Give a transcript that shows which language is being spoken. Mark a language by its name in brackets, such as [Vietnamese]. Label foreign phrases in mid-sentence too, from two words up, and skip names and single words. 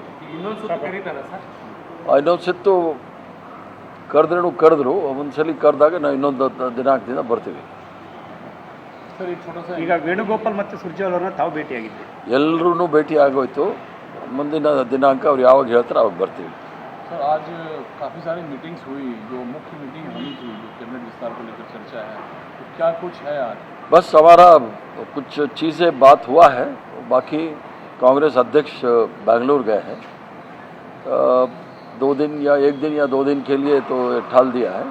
[Kannada] ಇನ್ನೊಂದು ಸುತ್ತು ಕರೆದ್ರು, ಒಂದ್ಸಲಿ ಕರೆದಾಗ ನಾವು ಇನ್ನೊಂದು ದಿನಾಂಕದಿಂದ ಬರ್ತೀವಿ. ಈಗ ವೇಣುಗೋಪಾಲ್ ಮತ್ತು ಸುರ್ಜೇವಾಲಾ ತಾವು ಭೇಟಿಯಾಗಿದ್ದೆ, ಎಲ್ಲರೂ ಭೇಟಿ ಆಗೋಯ್ತು. ಮುಂದಿನ ದಿನಾಂಕ ಅವ್ರು ಯಾವಾಗ ಹೇಳ್ತಾರೆ ಅವಾಗ ಬರ್ತೀವಿ. [Hindi] सर आज काफ़ी सारी मीटिंग्स हुई, जो मुख्य मीटिंग होनी थी, जो कैबिनेट विस्तार को लेकर चर्चा है, तो क्या कुछ है आज? बस हमारा कुछ चीज़ें बात हुआ है, बाकी कांग्रेस अध्यक्ष बेंगलुरु गए हैं 2 दिन या 1 दिन या 2 दिन के लिए, तो ठाल दिया है.